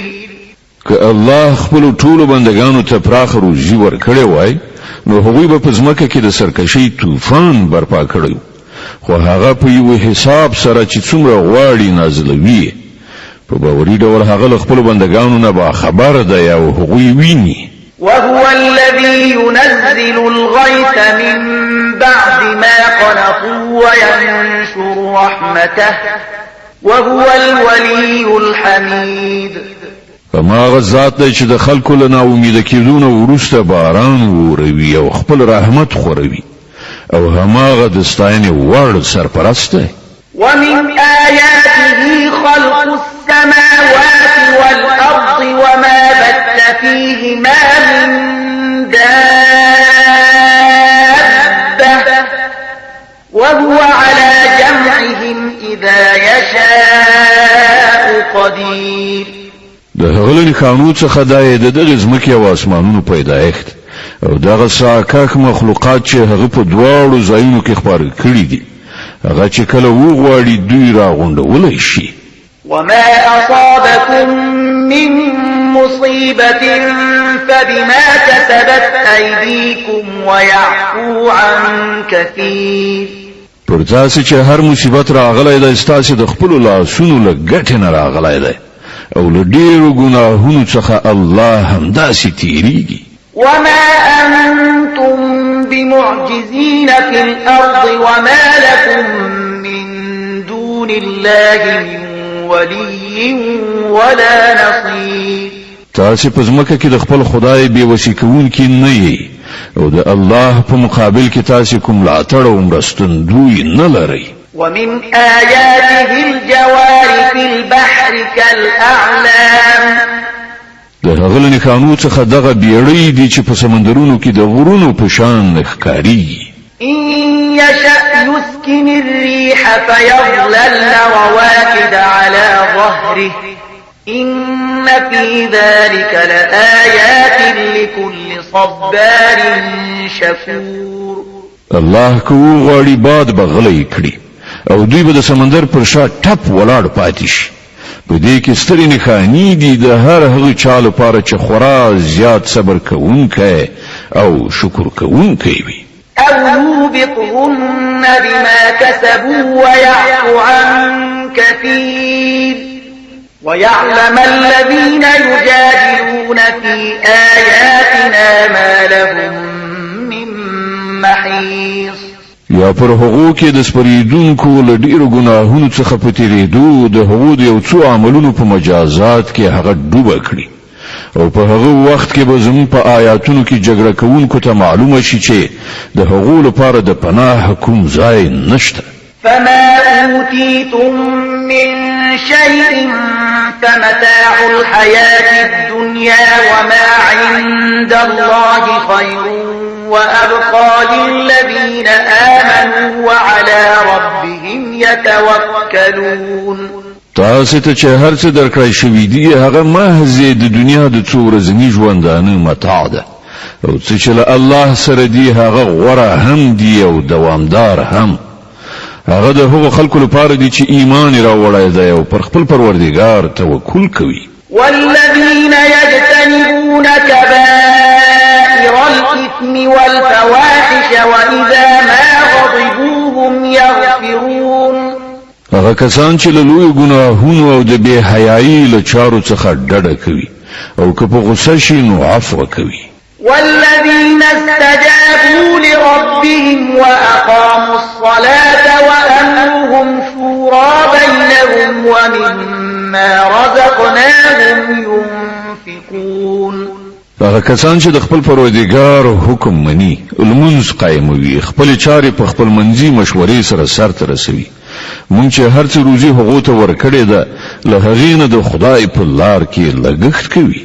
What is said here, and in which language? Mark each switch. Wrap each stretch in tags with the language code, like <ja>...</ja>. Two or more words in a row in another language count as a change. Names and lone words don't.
<ps>که الله خپل ټولو بندگانو ته پراخ روزي ورکړی وای نو هغوی به په ځمکه کې د سرکشي طوفان برپا کړی، خو هغه په یو حساب سره چې څومره غواړي نازلوي. په باوري ډول هغه له خپلو بندگانو نه با خبر دی او هغوی ویني.</ps> <ar>وهو الذي ينزل الغيث من بعد ما قنطوا وينشر رحمته وهو الولي الحميد.</ar> <ps>فما ذات دی چې د خلکو له ناامید کېدو نه وروسته باران وروي او خپل رحمت خوروي او هماغه د ستاینې وړ سرپرست دی.</ps> <ar>ومن آياته خلق السماوات والأرض وما بث فيهما من دابة وهو على جمعهم إذا يشاء قدير.</ar> <ps>د هغه نښانو څخه د دغه ځمکې او اسمانونو پیدایښت او دغه ساکاک مخلوقات چې هغه په دواړو ځایونو کې خپاره کړي دي، هغه چې کله وغواړي دوی راغونډولی شي.</ps> <ar>وما أصابكم من مصيبة فبما كسبت أيديكم ويعفو عن كثير.</ar> <ps>پر تاسو چې هر مصیبت راغلی دی ستاسو د خپلو لاسونو له ګټې نه راغلی دی او له ډېرو ګناهونو څخه الله همداسې تیریږي.</ps> <ar>وما أنتم بمعجزين في الأرض وما لكم من دون الله من ولي ولا نصير.</ar> <ps>تاسو په ځمکه کې د خپل خدای بې وسې کوونکي نه یې او د الله په مقابل کې تاسو کوم ملاتړ او مرستندوی نه لرئ.</ps> <ar>ومن آياته الجوار في البحر كالأعلام.</ar> <ps>د هغه له نښانو څخه دغه بیړۍ دي چې په سمندرونو کې د غرونو په شان ښکارېږي.</ps> <ar>إن يشأ يسكن الريح فيظللن رواكد على ظهره إن في ذلك لآيات لكل صبار شكور.</ar> <ps>الله کو غواړي باد بغلی کړي او دوی به د سمندر پر شا ټپ ولاړ پاتې شي. په دې کې سترې نښانې دي د هر هغه چا لپاره چې خورا زیات صبر کوونکی او شکر کوونکی وي.</ps> <ar>أو يوبقهن بما كسبوا ويعفو عن كثير ويعلم الذين يجادلون في آياتنا ما لهم من محيص.</ar> <ps>یا پر هغو کې د سپریدونکو له ډیرو ګناهونو څخه په تیریدو د هغو د یو څو عملونو په مجازات کې هغه ډوبه کړي او په هغه وخت کې به زموږ په آیاتونو کې جګړه کوونکو ته معلومه شي چې د هغو لپاره د پناه کوم ځای نشته.</ps> <ar>فما أوتيتم من شيء فمتاع الحياة الدنيا وما عند الله خير وأبقى للذين آمنوا وعلى ربهم يتوكلون.</ar> <ps>تاسو ته چې هر څه درکړی شوی دی هغه محض د دنیا د څو ورځني ژوندانه متاع ده او چې له الله سره دی هغه غوره هم دی او دوامدار هم هغه د هغو خلکو لپاره دی چې ایمان راوړی دی او پر خپل پروردګار توکل کوي.</ps> <ar>والذين يجتنبون كبائر الإثم والفواحش وإذا ما غضبوا هم يغفرون.</ar> <ps>هغه کسان چې له لوی ګناهونو او د بے حیايي له چارو څخه ډډه کوي او که په غصه شي نو عفو کوي.</ps> <ar>والذين استجابوا لربهم وأقاموا الصلاة وأمرهم شورى بينهم ومما رزقناهم ينفقون.</ar> <ps>هغه کسان چې د خپل پروردګار حکم مني لمونځ قایموي خپل چارې په خپل منځي مشورې سره سرته رسوي مونږ چې هر څه روزي هغه ته ورکړې ده له هغې نه د خدای په لار کې لګښت کوي.</ps>